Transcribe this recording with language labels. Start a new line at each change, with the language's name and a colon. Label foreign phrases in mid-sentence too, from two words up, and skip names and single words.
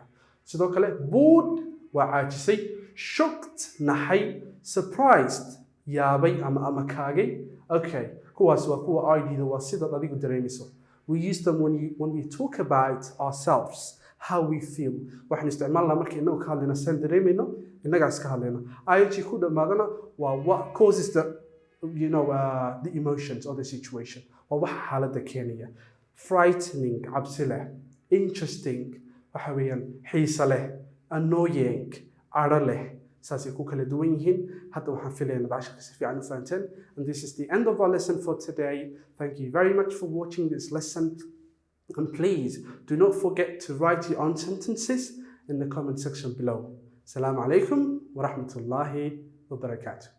Somali: sidoo kale bored waa caajisay. shocked naxay. surprised yaabay ama kaagay. Okay, kuwaas waa kuwa id-da waa sidaad adigu dareemayso.
English: We use them when we talk about ourselves. how we feel.
Somali: waxaan isticmaalnaa markii inagu ka hadlayna saan dareemayno innagaas ka hadlayna.
English: ing
Somali: ku dhamaadana waa
English: what causes the emotions or the situation.
Somali: waa waxa xaaladda keenaya. Frightening cabsi leh. Interesting waxa weeyaan xiise leh. Annoying cadho leh. saasay ku kala duwan yihiin. hadda waxaan filayaa inaad casharka si fiican u fahanteen.
English: And this is the end of our lesson for today. Thank you very much for watching this lesson. And please do not forget to write your own sentences in the comment section below.
Arabic: السلام عليكم ورحمة الله وبركاته.